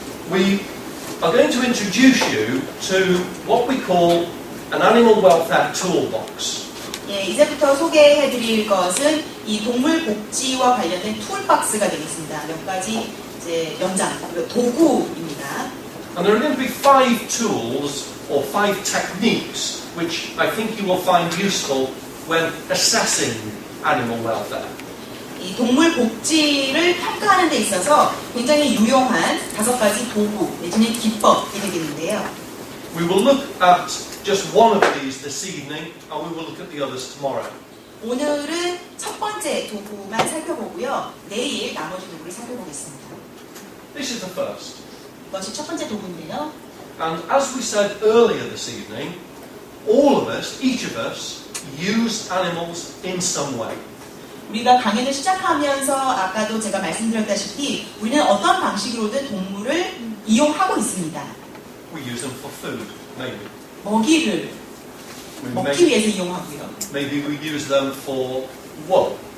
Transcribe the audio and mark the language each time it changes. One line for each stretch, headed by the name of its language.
English: We are going to introduce you to what we call an animal welfare toolbox.
Korean: 예, 이제부터 소개해드릴 것은 이 동물 복지와 관련된 툴박스가 되겠습니다. 몇 가지 이제 연장, 도구입니다.
English: And there are going to be 5 tools or 5 techniques which I think you will find useful when assessing animal welfare.
Korean: 이 동물 복지를 평가하는 데 있어서 굉장히 유용한 5가지 도구 내지는 기법이 되겠는데요.
English: We will look at just one of these this evening, and we will look at the others tomorrow.
Korean: 오늘은 첫 번째 도구만 살펴보고요. 내일 나머지 도구를 살펴보겠습니다.
English: This is the first.
Korean: 이것이 첫 번째 도구인데요.
English: And as we said earlier this evening, all of us, each of us, use animals in some way.
Korean: 우리가 강연을 시작하면서 아까도 제가 말씀드렸다시피 우리는 어떤 방식으로든 동물을 이용하고 있습니다.
English: We use them for food, maybe.
Korean: 먹이를 먹기 위해서 이용하고요.
English: Maybe we use them for wool.